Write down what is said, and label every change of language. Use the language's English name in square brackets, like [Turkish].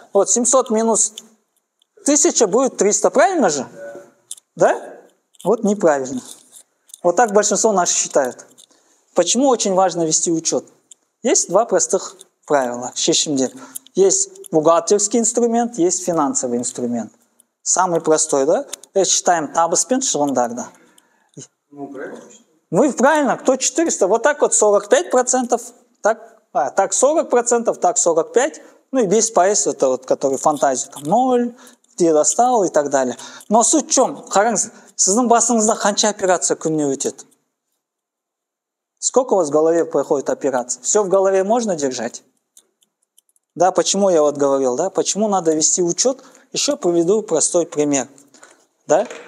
[Russian] Вот 700 минус 1000 будет 300, правильно же? Да? Вот неправильно. Вот так большинство наших считают. Почему очень важно вести учет? Есть два простых правила. Есть бухгалтерский инструмент, есть финансовый инструмент. Самый простой, да? Это считаем [Kazakh] табыспен шығындарда. [Russian] Мы правильно, кто 400, вот так вот 45%, так 40%, так 45%, ну и весь пояс, это вот, который фантазию, там 0, где достал и так далее. Но суть в чем? [Kazakh] Қараңыз, сіздің басыңызда қанша операция күніне өтеді? [Russian] Сколько у вас в голове проходит операция? Все в голове можно держать? Да, почему я вот говорил, да? Почему надо вести учет? Еще приведу простой пример. Да?